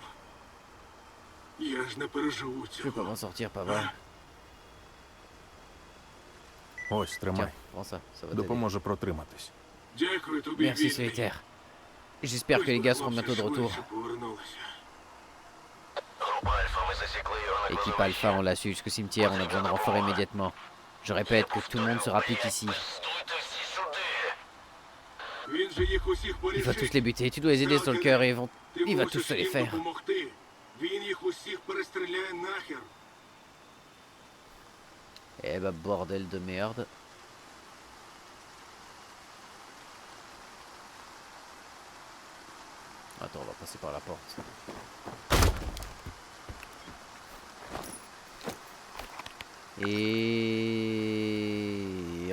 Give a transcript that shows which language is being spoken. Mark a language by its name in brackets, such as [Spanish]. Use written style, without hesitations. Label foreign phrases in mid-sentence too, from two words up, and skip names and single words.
[Ukrainian] Я ж не переживу [French] Je vais pas [Ukrainian] цього. [French] m'en sortir, pas vrai. [Ukrainian] Ось, [French] Tiens, [Ukrainian] тримай. [French] prends ça, ça va t'aider. [Ukrainian] Допоможе протриматись. Дякую тобі, [French] Merci, [Ukrainian] Віталій. [French] solitaire. J'espère que les gars seront bientôt de retour. [Ukrainian] Швидше повернулися. Група Альфа, ми засікли його на [French] Équipe [Ukrainian] кладовищі. [French] Alpha, on l'a su jusqu'au cimetière, on a besoin de renforts immédiatement. Je répète que tout le monde se rapplique ici. [Ukrainian] Стойте всі сюди. Він же їх усіх [French] Il va tous [Ukrainian] порішив. [French] les buter, tu dois les aider, Stalker, et [Ukrainian] Ти [French] il va [Ukrainian] мусиш [French] tous se les [Ukrainian] їм [French] faire. [Ukrainian] допомогти. Він їх усіх перестріляє нахер. [French] Eh bah, bordel de merde. Attends, on va passer par la porte. Et...